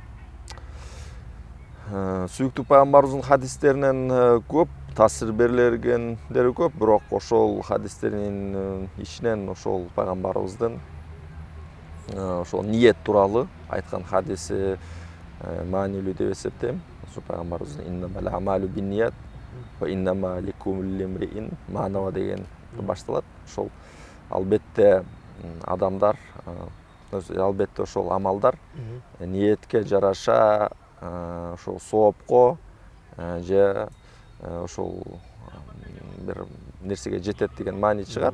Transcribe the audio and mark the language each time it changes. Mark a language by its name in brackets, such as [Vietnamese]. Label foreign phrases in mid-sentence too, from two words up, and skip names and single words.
[Kyrgyz] Сүйүктүү пайгамбарыбыздын хадистеринен көп таасир берилгендери көп, бирок ошол хадистердин ичинен ошол пайгамбарыбыздын ошол ниет тууралуу айткан хадиси маанилүү деп эсептейм. Ошо пайгамбарыбыздын [Arabic] إنما الأعمال بالنيات وإنما لكل امرئ ما نوى [Kyrgyz] деген башталат. Ошол албетте адамдар, албетте ошол амалдар ниетке жараша ошол соопко же ошол бир нерсеге жетет деген маани чыгат.